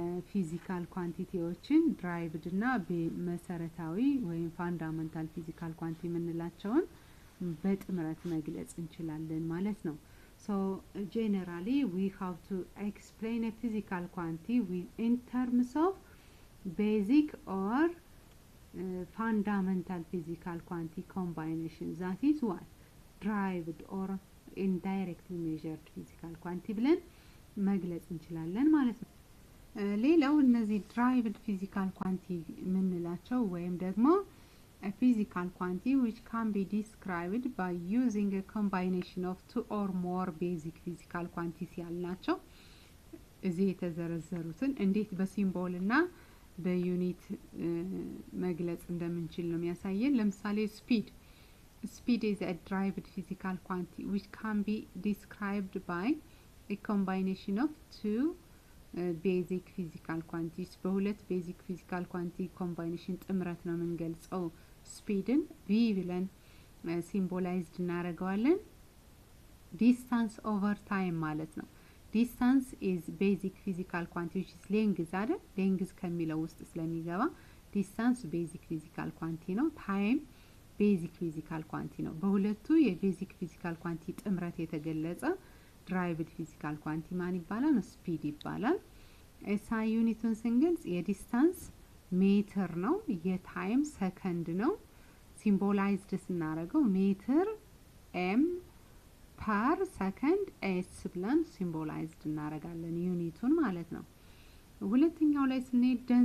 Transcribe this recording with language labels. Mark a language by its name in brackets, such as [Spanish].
[English] ፊዚካል ኳንቲቲዎችን ድራይቭድ እና መሰረታዊ ወይም ፋንዳሜንታል ፊዚካል ኳንቲ የምንላቸውን በጥምረት መግለጽ እንችላለን ማለት ነው። so generally we have to explain a physical quantity in terms of basic or fundamental physical quantity combination, that is what? [Amharic] derived or indirectly measured physical quantity ብለን መግለጽ እንችላለን ማለት ነው። ሌላው እነዚህ derived physical quantity የምንላቸው ወይም ደግሞ a physical quantity which can be described by using a combination of two or more basic physical quantities ያልናቸው እዚህ የተዘረዘሩትን እንዴት በሲምቦል እና በዩኒት መግለጽ እንደምንችል ነው የሚያሳየን። ለምሳሌ [English] speed is a derived physical quantity which can be described by a combination of two basic physical quantities. በሁለት basic physical quantity combination ጥምረት ነው የምንገልጸው ስፒድን v ብለን ሲምቦላይዝድ እናደርገዋለን። distance over time ማለት ነው። distance is basic physical quantity which is length አይደል? [Amharic] length ከሚለው ውስጥ ስለሚገባ distance basic physical quantity ነው። time basic physical quantity ነው። በሁለቱ የቤዚክ ፊዚካል ኳንቲ ጥምረት የተገለጸ derived physical quantity ማን ይባላል? ስፒድ ይባላል። SI ዩኒቱን ስንገልጽ የዲስታንስ ሜትር ነው፣ የታይም ሰከንድ ነው። ሲምቦላይዝድ ስናደርገው ሜትር m ፐር ሰከንድ s ብለን ሲምቦላይዝድ እናደርጋለን ዩኒቱን ማለት ነው። ሁለተኛው ላይ ስንሄድ